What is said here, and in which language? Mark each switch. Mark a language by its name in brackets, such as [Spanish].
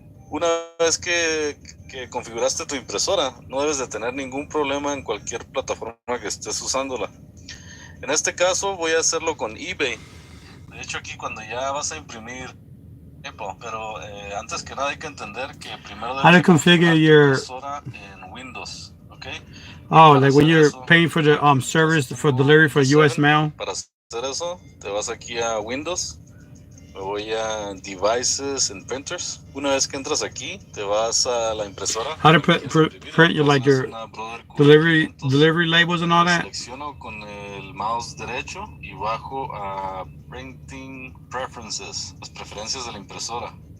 [Spanish] Una vez que configuraste tu impresora, no debes de tener ningún problema en cualquier plataforma que estés usándola. En este caso voy a hacerlo con eBay. De hecho, aquí cuando ya vas a imprimir Pero antes que nada hay que entender que primero [English] How to configure your [Spanish] impresora en Windows, ¿ok? [English] oh, like when you're paying for the service for delivery for US mail. [Spanish] Para hacer eso, te vas aquí a Windows, me voy a Devices and Printers. Una vez que entras aquí, te vas a la impresora. [English] How to print your like your delivery labels and all that. [Spanish] Selecciono con el mouse derecho y bajo a Printing Preferences, las preferencias de la impresora.